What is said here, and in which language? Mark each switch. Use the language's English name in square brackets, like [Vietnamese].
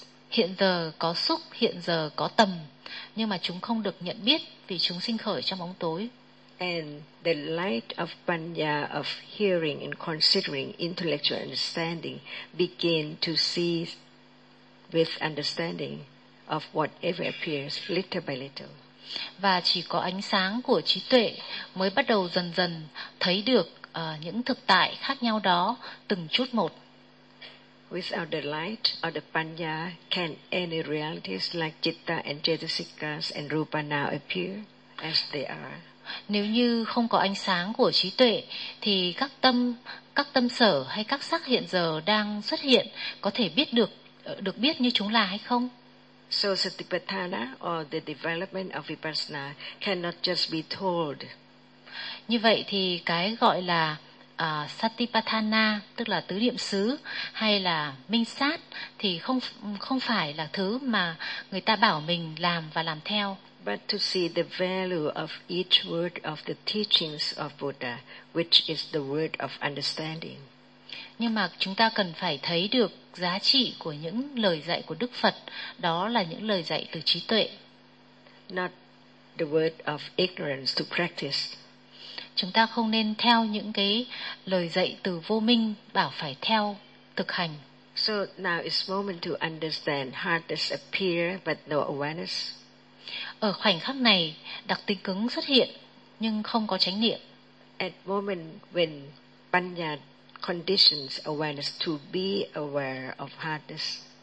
[Vietnamese] Hiện giờ có xúc, hiện giờ có tầm, nhưng mà chúng không được nhận biết vì chúng sinh khởi trong bóng tối. [English] And the light of panya, of hearing and considering, intellectual understanding, begin to see with understanding of whatever appears little by little. [Vietnamese] Và chỉ có ánh sáng của trí tuệ mới bắt đầu dần dần thấy được những thực tại khác nhau đó từng chút một. [English] Without the light or the panya, can any realities like citta and cetasikas and rupa now appear as they are? [Vietnamese] Nếu như không có ánh sáng của trí tuệ thì các tâm sở hay các sắc hiện giờ đang xuất hiện có thể biết được được biết như chúng là hay không? [English] So satipatthana or the development of vipassana cannot just be told. [Vietnamese] Như vậy thì cái gọi là satipatthana, tức là tứ niệm xứ hay là minh sát, thì không phải là thứ mà người ta bảo mình làm và làm theo. [English] But to see the value of each word of the teachings of Buddha, which is the word of understanding. [Vietnamese] Nhưng mà chúng ta cần phải thấy được giá trị của những lời dạy của Đức Phật, đó là những lời dạy từ trí tuệ. [English] Not the word of ignorance to practice. [Vietnamese] Chúng ta không nên theo những cái lời dạy từ vô minh bảo phải theo thực hành. [English] So now it's moment to understand heart does appear but no awareness. [Vietnamese] Ở khoảnh khắc này, đặc tính cứng xuất hiện nhưng không có chánh niệm. [English] At moment when panya conditions awareness to be aware of heartness.